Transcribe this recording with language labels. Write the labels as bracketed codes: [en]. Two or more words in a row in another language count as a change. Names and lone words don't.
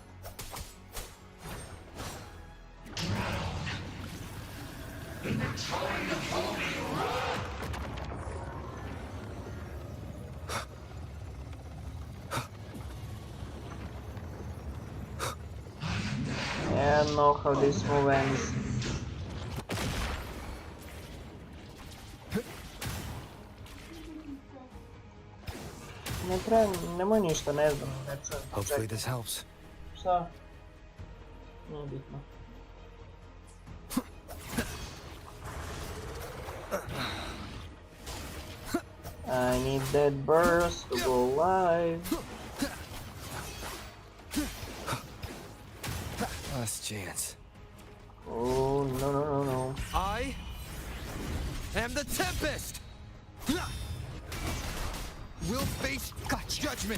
[en] In the tide of holy wrath! I don't know how this move ends. [sr] Nemoj ništa, ne znam, ne čujem. [en] Hopefully this helps. [sr] Šta? Nije bitno. [en] I need that burst to go live. Last chance. Oh, no. I am the Tempest! We'll face judgment!